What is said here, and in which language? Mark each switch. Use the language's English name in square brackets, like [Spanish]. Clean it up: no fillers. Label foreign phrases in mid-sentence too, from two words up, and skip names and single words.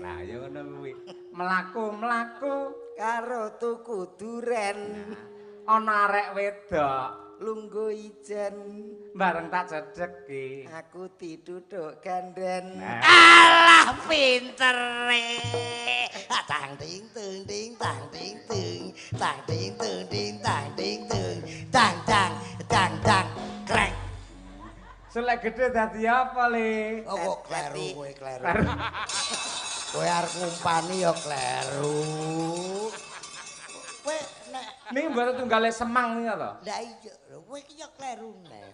[Javanese] Lah ya ngono kuwi. Mlaku-mlaku karo tuku duren, ana arek wedok lungguh ijen. bareng tak cedeki. Aku diduduk ganden. Nah. Alah pintere. Tang ting tung ting tang ting tung. Tang ting tung ting tang ting tung. Tang tang tang tang krek. Selek gede dadi apa, Le? Oh kok kleru kowe kleru. Kowe arep ngumpani ya kleru. Niki mboten tunggale semang niku to. Lah iya, lho kowe iki ya klerune.